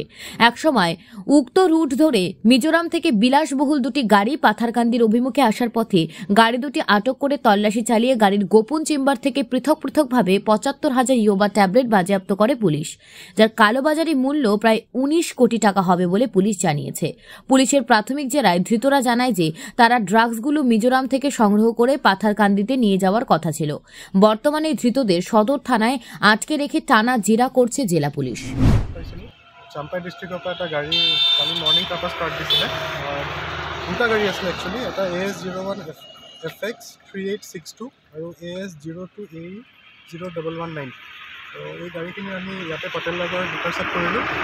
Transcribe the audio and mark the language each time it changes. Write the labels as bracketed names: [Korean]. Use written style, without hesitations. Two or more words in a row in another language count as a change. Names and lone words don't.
[Bangla] একসময় উক্ত রুট ধরে মিজোরাম থেকে বিলাসবহুল দুটি গাড়ি পাথারকান্দির অভিমুখে আসার পথে গাড়ি দুটি আটক করে তল্লাশি চালিয়ে গাড়ির গোপন চেম্বার থেকে পৃথক পৃথকভাবে ৭৫,০০০ ইয়াবা ট্যাবলেট বাজেয়াপ্ত করে পুলিশ, যার কালোবাজারি মূল্য প্রায় ১৯ কোটি টাকা হবে বলে পুলিশ জানিয়েছে। পুলিশের প্রাথমিক জেরায় ধৃতরা জানায় যে তারা ড্রাগসগুলো মিজোরাম থেকে সংগ্রহ করে পাথারকান্দিতে নিয়ে যাওয়ার কথা ছিল। বর্তমানে ধৃতদের সদর থানায় আটকে রেখে টানা জেরা করছে জেলা পুলিশ। [Assamese] চাম্পাই ডিস্ট্রিক্টৰ পৰা এটা গাড়ী কালি মৰ্ণিং তাৰপৰা ষ্টাৰ্ট দিছিলে। দুটা গাড়ী আছিলে একচুৱেলি, এটা AS01FX3862 আৰু AS02A0119। তো এই গাড়ীখিনি আমি ইয়াতে পটেলনগৰ ইণ্টাৰচেপ্ট কৰিলোঁ।